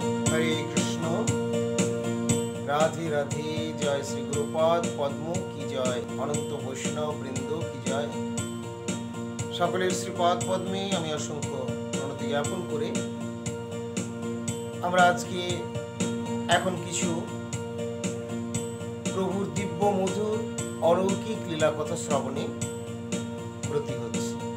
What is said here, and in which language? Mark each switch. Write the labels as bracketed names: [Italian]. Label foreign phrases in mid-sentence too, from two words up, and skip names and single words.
[Hindi] हरे कृष्ण। राधे राधे। जय श्री गुरुपाद पद्म की जय। अनंत वैष्णव बृंद की जय। [Bangla] সকলের শ্রীপাদ পদ্মে আমি অসংখ্য প্রণতি জ্ঞাপন করে আমরা আজকে এখন কিছু প্রভুর দিব্য মধুর অলৌকিক লীলা কথা শ্রবণে ব্রতী হচ্ছে।